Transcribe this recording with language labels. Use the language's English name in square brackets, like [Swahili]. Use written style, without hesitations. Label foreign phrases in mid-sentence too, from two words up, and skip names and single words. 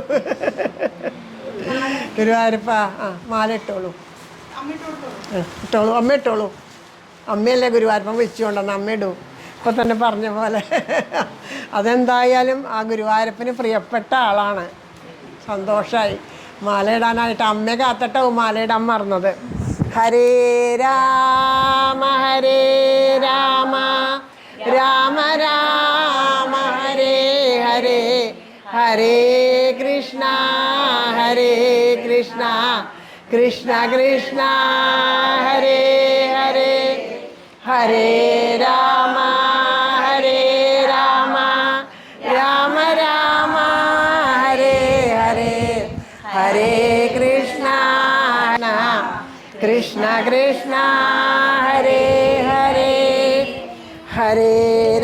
[Malayalam] ഗുരുവായൂരപ്പ മാല ഇട്ടോളൂ, അമ്മ ഇട്ടോളൂ. അമ്മയല്ലേ ഗുരുവായൂരപ്പൻ വിളിച്ചുകൊണ്ടെന്ന് അമ്മ ഇടൂ. ഇപ്പോൾ തന്നെ പറഞ്ഞ പോലെ അതെന്തായാലും ആ ഗുരുവായൂരപ്പന് പ്രിയപ്പെട്ട ആളാണ്. സന്തോഷമായി. മാലയിടാനായിട്ട് അമ്മയെ കാത്തിട്ടാവും മാലയിടാൻ മറന്നത്. [Sanskrit] ഹരേ രാമ രാമ രാമ ഹരേ ഹരേ ഹരേ കൃഷ്ണ കൃഷ്ണ കൃഷ്ണ ഹരേ ഹരേ ഹരേ രാമ രാമ രാമ ഹരേ ഹരേ ഹരേ കൃഷ്ണ കൃഷ്ണ ഹരേ ഹരേ ഹരേ